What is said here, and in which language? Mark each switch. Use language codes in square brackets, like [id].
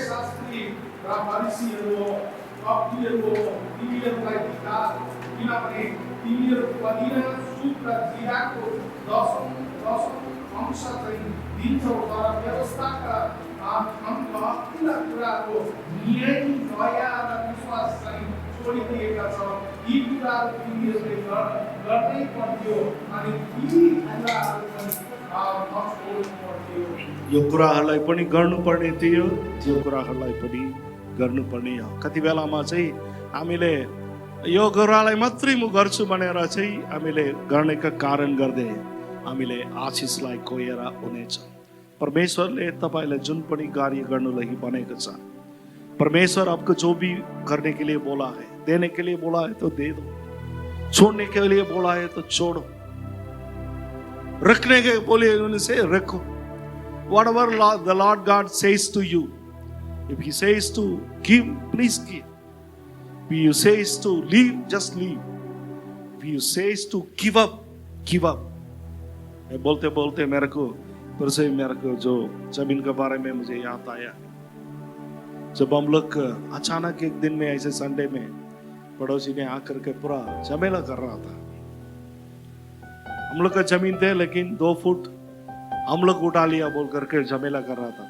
[ne] शास्त्री र फरिसीहरू तिमीहरूलाई धिक्कार किनभने तिमीहरू पदिना सुप र जीराको 10 अंश चाहिँ दिन्छौ तर व्यवस्थाका अन्तिम कुराको न्याय दया र विश्वास चाहिँ छोडिदिएका छौ यी कुराहरू तिमीहरूले गर्नै पर्थ्यो अनि यी कुराहरू पनि नछोड्नु पर्थ्यो। यो कुराहरूलाई पनि गर्नुपर्ने थियो त्यो कुराहरूलाई पनि गर्नुपर्ने हो। कति बेलामा चाहिँ हामीले यो कुरालाई मात्रै म गर्छु भनेर चाहिँ हामीले गर्नेका कारण गर्दै हामीले आशिषलाई खोएर हुनेछ। परमेश्वरले तपाईँलाई जुन पनि कार्य गर्नु लागि बनेको छ [hi] परमेश्वर आपको जो भी करने के लिए बोला है देने के लिए बोला है तो दे दो छोड़ने के लिए बोला है तो छोड़ो रखने के बोले उनसे रखो। [en] Whatever the Lord God says to you, if He says to give, please give. If He says to leave, just leave. If He says to give up, give up. [hi] बोलते बोलते मेरे को फिर से मेरे को जो जमीन के बारे में मुझे याद आया। जब हम लोग अचानक एक दिन में ऐसे संडे में पड़ोसी ने आकर के पूरा झमेला कर रहा था। हम लोग का जमीन थे लेकिन 2 फुट हम लोग उठा लिया बोल करके झमेला कर रहा था।